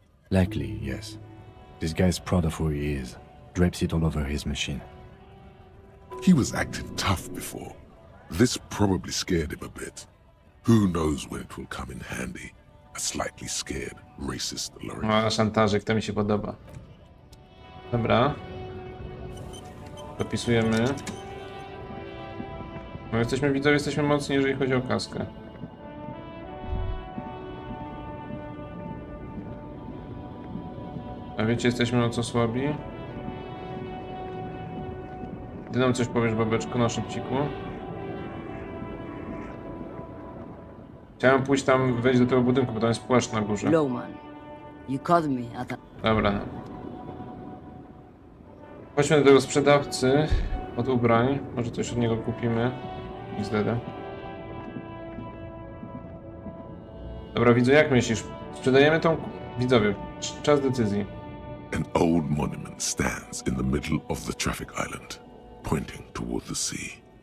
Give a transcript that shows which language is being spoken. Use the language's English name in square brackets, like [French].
[English] Likely, yes. This guy's proud of who he is. Drapes it all over his machine. He was acting tough before. This probably scared him a bit. Who knows when it will come in handy? A slightly scared, racist lorry. [Polish] O, szantażyk, to mi się podoba. Dobra. Dopisujemy. No jesteśmy, widzowie, jesteśmy mocni, jeżeli chodzi o kaskę. A wiecie, jesteśmy o co słabi? Ty nam coś powiesz, babeczko, na szybciku. Chciałem pójść tam, wejść do tego budynku, bo tam jest płaszcz na górze. [English] Lowman, you called me at [Polish] Dobra. Chodźmy do tego sprzedawcy od ubrań. Może coś od niego kupimy. XDD. Dobra, widzę, jak myślisz? Sprzedajemy tą... Widzowie, czas decyzji. [English] An old monument stands in the middle of the traffic island, pointing toward the sea.